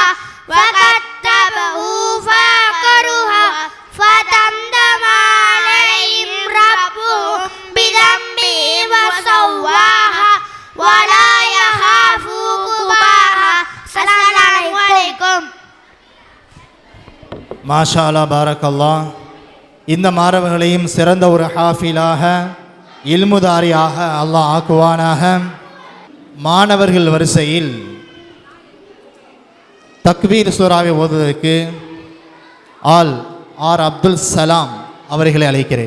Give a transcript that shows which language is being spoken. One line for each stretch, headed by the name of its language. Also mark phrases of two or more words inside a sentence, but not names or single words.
Arabic: فكذبوه فعقروها. فدمدم عليهم ربهم بذنبهم وسواها. ولا يخاف عقباها. السلام عليكم. ما شاء الله، بارك الله.
Tamil: இந்த மாணவர்களையும் சிறந்த ஒரு ஹாஃபிலாக, இல்முதாரியாக அல்லாஹ் ஆக்குவானாக. மாணவர்கள் வரிசையில் தக்பீர் சூராவை ஓதுவதற்கு ஆர் அப்துல் சலாம் அவர்களை அழைக்கிறேன்.